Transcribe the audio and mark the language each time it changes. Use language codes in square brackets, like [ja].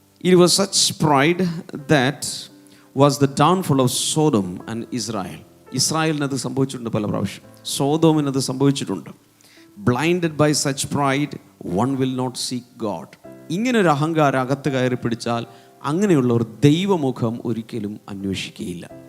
[en] It was such pride that was the downfall of Sodom and Israel. [ml] ഇസ്രായേലിനത് സംഭവിച്ചിട്ടുണ്ട് പല പ്രാവശ്യം, സോദോമിനത് സംഭവിച്ചിട്ടുണ്ട്. [en] Blinded by such pride, one will not seek God. [ml] ഇങ്ങനൊരു അഹങ്കാരം അകത്ത് കയറി പിടിച്ചാൽ അങ്ങനെയുള്ളവർ ദൈവമുഖം ഒരിക്കലും അന്വേഷിക്കുകയില്ല.